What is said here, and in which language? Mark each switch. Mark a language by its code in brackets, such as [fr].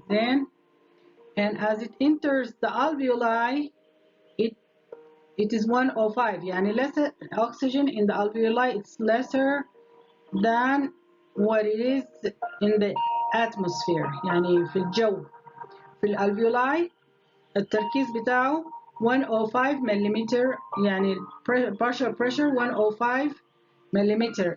[en] Then, and as it enters the alveoli, it is 105. يعني lesser oxygen in the alveoli, it's lesser than what it is in the atmosphere. [ar] يعني في الجو. في الالفيولاي التركيز بتاعه 105 millimeter. [en] يعني partial pressure 105 millimeter.